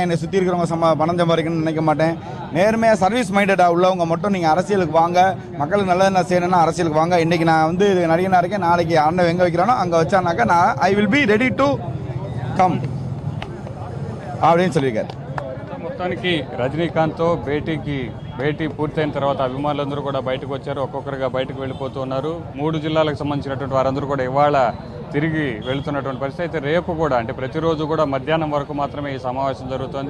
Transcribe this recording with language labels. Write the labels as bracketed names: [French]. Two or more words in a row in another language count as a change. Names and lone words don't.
[Tamil] என்னை சுற்றி இருக்கிறவங்க பணம் சம்பாதிக்கணும்னு நினைக்க மாட்டேன். நேர்மையாக [English] service minded [Tamil] உள்ளவங்க மட்டும் நீங்கள் அரசியலுக்கு வாங்க, மக்களுக்கு நல்லது என்ன செய்யணும்னா அரசியலுக்கு வாங்க. இன்றைக்கி நான் வந்து நடிகனாக இருக்கேன், நாளைக்கு அண்ணன் எங்கே வைக்கிறானோ அங்கே வச்சானாக்கா நான் [English] I will be ready to come [Tamil] அப்படின்னு சொல்லியிருக்காரு. [Telugu] మొత్తానికి రజనీకాంత్తో భేటీ పూర్తయిన తర్వాత అభిమానులందరూ కూడా బయటకు వచ్చారు. ఒక్కొక్కరుగా బయటకు వెళ్ళిపోతూ ఉన్నారు. 3 జిల్లాలకు సంబంధించినటువంటి వారందరూ కూడా ఇవాళ తిరిగి వెళుతున్నటువంటి పరిస్థితి. అయితే రేపు కూడా అంటే ప్రతిరోజు కూడా మధ్యాహ్నం వరకు మాత్రమే ఈ సమావేశం జరుగుతుంది.